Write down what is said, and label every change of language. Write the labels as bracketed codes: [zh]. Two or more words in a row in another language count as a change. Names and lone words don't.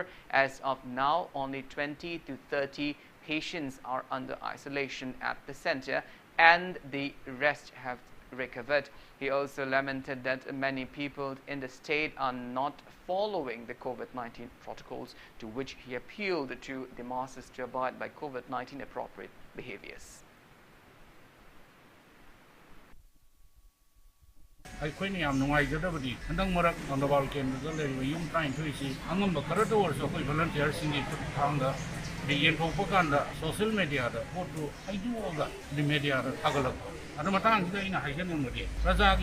[en] As of now, only 20 to 30 patients are under isolation at the center, and the rest have recovered. He also lamented that many people in the state are not following the COVID-19 protocols, to which he appealed to the masses to abide by COVID-19 appropriate behaviors. [mni] ꯑꯩꯈꯣꯏꯅ ꯌꯥꯝ ꯅꯨꯡꯉꯥꯏꯖꯗꯕꯗꯤ ꯍꯟꯗꯛ ꯃꯔꯛ ꯂꯥꯡꯗꯕꯥꯜ ꯀꯦꯟꯗ꯭ꯔꯗ ꯂꯩꯔꯤꯕ ꯌꯨꯝ 22ꯁꯤ ꯑꯉꯝꯕ ꯈꯔꯇ ꯑꯣꯏꯔꯁꯨ ꯑꯩꯈꯣꯏ ꯚꯣꯂꯟꯇꯤꯌꯔꯁꯤꯡꯒꯤ ꯈꯨꯠꯊꯥꯡꯗ ꯌꯦꯟꯊꯣꯛꯄ ꯀꯥꯟꯗ [en] social media [mni] ꯄꯣꯠꯇꯨ ꯍꯩꯗꯣꯛꯑꯒ ꯃꯦꯗꯤꯌꯥꯗ ꯊꯥꯒꯠꯂꯛꯄ ꯑꯗꯨ ꯃꯇꯥꯡꯁꯤꯗ ꯑꯩꯅ ꯍꯥꯏꯖꯅꯤꯡꯕꯗꯤ ꯄ꯭ꯔꯖꯥꯒꯤ